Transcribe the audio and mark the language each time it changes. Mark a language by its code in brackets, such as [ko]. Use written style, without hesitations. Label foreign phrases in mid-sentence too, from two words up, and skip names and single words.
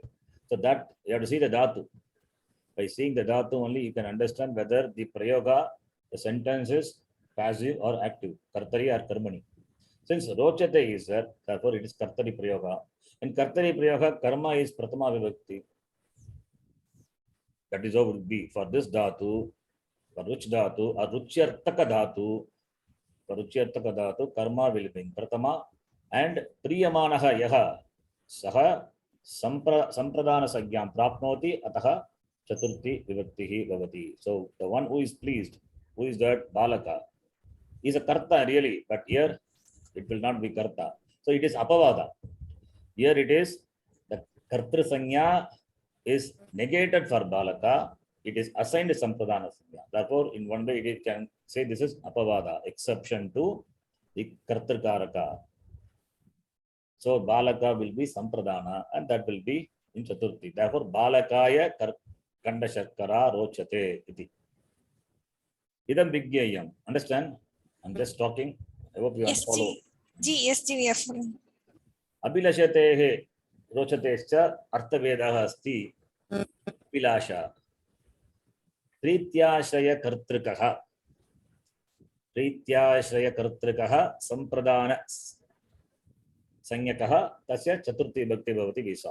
[en] So that you have to see the dhatu. By seeing the dhatu only, you can understand whether the prayoga, the sentence is passive or active, kartari or karmani. Since rochate is there, therefore it is [sa] kartari prayoga. [en] In [sa] kartari prayoga, [en] karma is [sa] pratama vibhakti. [en] That is how it would be for this dhatu, for [sa] ruch dhatu, [en] or [sa] ruchyartaka dhatu. [en] For [sa] ruchyartaka dhatu, [en] karma will be in pratama, and [sa] priyamanaha yaha saha sampradana sagyam prapnoti ataha chaturthi vibhaktihi bhavati. [en] So the one who is pleased, who is that balaka, is a karta really, but here it will not be karta. So it is apavada. Here it is the [sa] kartri sanya [en] is negated for balaka. It is assigned [sa] sampradana sanya. [en] Therefore, in one way it can say this is apavada, exception to the kartrikaraka. So balaka will be sampradana, and that will be in chaturthi. Therefore, [sa] balakaya kanda shakkara rochate iti. Idam vigyayam. [en] Understand? I'm just talking. I hope you Yes, follow. Ji. Yes, Ji. We are following. [sa] Abhilashatehe rochate arthavedaha asti abhilasha. Prityashraya kartrikaha. Prityashraya kartrikaha sampradana sanyakaha tasya chaturthi bhakti bhavati visa.